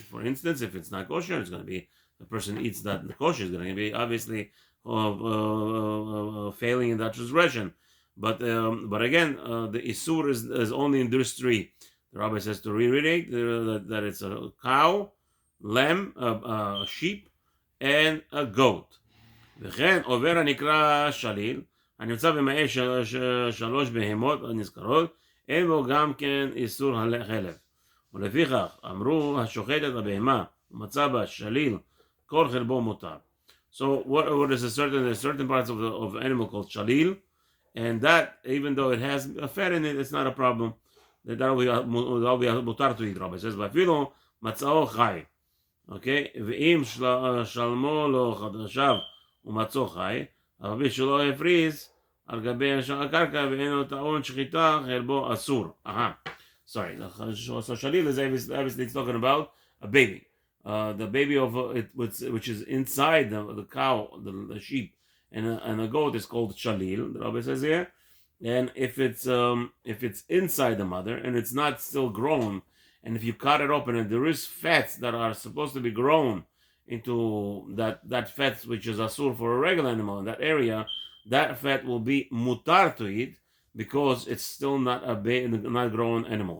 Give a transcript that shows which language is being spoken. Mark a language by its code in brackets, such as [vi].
[en] For instance, if it's not kosher, it's going to be the person eats that the kosher is going to be obviously failing in that transgression. But again, the isur is only in those three. The rabbi says to reiterate that it's a cow, lamb, a sheep, and a goat. [he] וכן עובר הנקרא שליל, הנמצא במאי שלוש בהמות הנזכרות, אין בו גם כן איסור חלב. ולפיכך אמרו השוחט את הבהמה ומצא בה שליל, כל חלבו מותר. [en] So what is there's certain parts of animal called shalil, and that even though it has a fat in it, it's not a problem. That will be mutar to eat. Rabbi says, [he] ואפילו מצאו חי. [en] Okay? [he] ואם שלמו לו חדשיו ומצאו חי, אבל שלא הפריז על גבי הקרקע ואין לו טעון שחיטה, חלבו אסור. [en] Sorry, so shalil is obviously it's talking about a baby. The baby of it, which is inside the cow, the sheep, and a goat is called shalil. The rabbi says here, and if it's inside the mother and it's not still grown, and if you cut it open and there is fats that are supposed to be grown into that fat which is asur for a regular animal in that area, that fat will be mutar to eat because it's still not not grown animal.